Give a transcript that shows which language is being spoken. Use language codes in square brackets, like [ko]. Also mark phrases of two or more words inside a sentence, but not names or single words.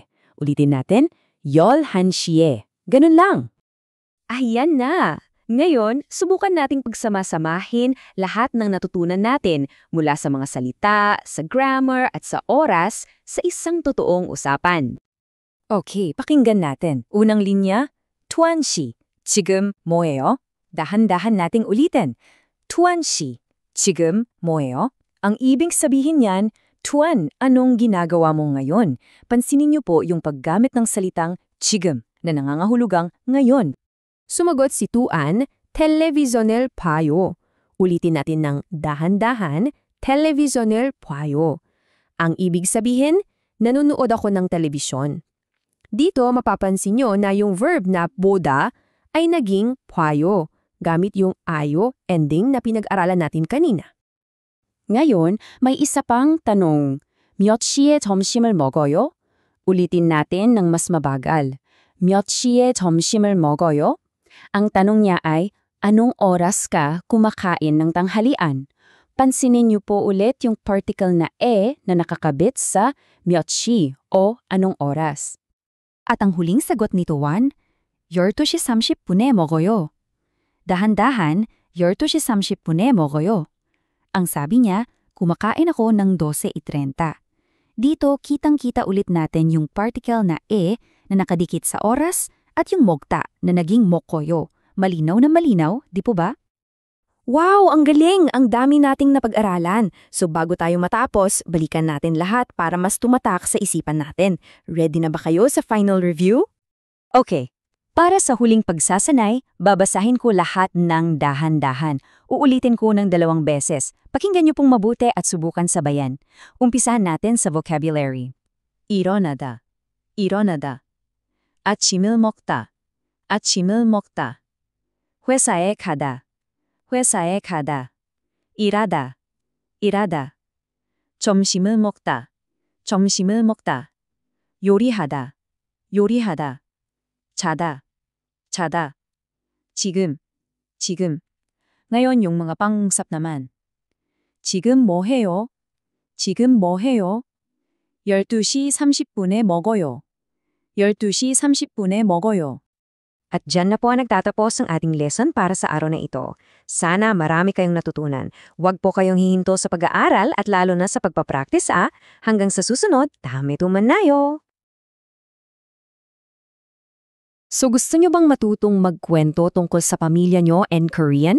[tl] Ulitin natin, 11시에. Ganun lang. Ayan na! Ngayon, subukan nating pagsamasamahin lahat ng natutunan natin mula sa mga salita, sa grammar at sa oras sa isang totoong usapan. Okay, pakinggan natin. Unang linya, [ko] 투안시. 지금 뭐예요? [tl] Dahan-dahan nating ulitin. [ko] 투안시. 지금 뭐예요? [tl] Ang ibig sabihin niyan, tuan, anong ginagawa mo ngayon? Pansinin niyo po yung paggamit ng salitang 지금 na nangangahulugang ngayon. Sumagot si Tuan, [ko] 텔레비전을 봐요. [tl] Ulitin natin ng dahan-dahan, [ko] 텔레비전을 봐요. [tl] Ang ibig sabihin, nanonood ako ng telebisyon. Dito mapapansin nyo na yung verb na boda ay naging 봐요, gamit yung ayo ending na pinag-aralan natin kanina. Ngayon, may isa pang tanong. [ko] 몇 시에 점심을 먹어요? [tl] Ulitin natin ng mas mabagal. [ko] 몇 시에 점심을 먹어요? [tl] Ang tanong niya ay, anong oras ka kumakain ng tanghalian? Pansinin niyo po ulit yung particle na e na nakakabit sa [ko] 몇 시 [tl] o anong oras. At ang huling sagot ni Tuan, [ko] 12시 30분에 먹어요. [tl] Dahan-dahan, [ko] 12시 30분에 먹어요. [tl] Ang sabi niya, kumakain ako ng 12:30. Dito, kitang-kita ulit natin yung particle na e na nakadikit sa oras at yung mogta na naging mokoyo. Malinaw na malinaw, di po ba? Wow, ang galing! Ang dami nating napag-aralan. So bago tayo matapos, balikan natin lahat para mas tumatak sa isipan natin. Ready na ba kayo sa final review? Okay. Para sa huling pagsasanay, babasahin ko lahat ng dahan-dahan. Uulitin ko ng 2 beses. Pakinggan niyo pong mabuti at subukan sabayan. Umpisahan natin sa vocabulary. [ko] 일어나다, 일어나다. 아침을 먹다, 아침을 먹다. 회사에 가다, 회사에 가다. 일하다, 일하다. 점심을 먹다, 점심을 먹다. 요리하다, 요리하다. 자다, 자다. 지금, 지금. [tl] Ngayon yung mga pangusap naman. [ko] 지금 뭐 해요? 지금 뭐 해요? 12시 30분에 먹어요. 12시 30분에 먹어요. [tl] At dyan na po nagtatapos ang ating lesson para sa araw na ito. Sana marami kayong natutunan. Huwag po kayong hihinto sa pag-aaral at lalo na sa pagpapractice Hanggang sa susunod, dami tumanayo! So gusto nyo bang matutong magkwento tungkol sa pamilya nyo and Korean?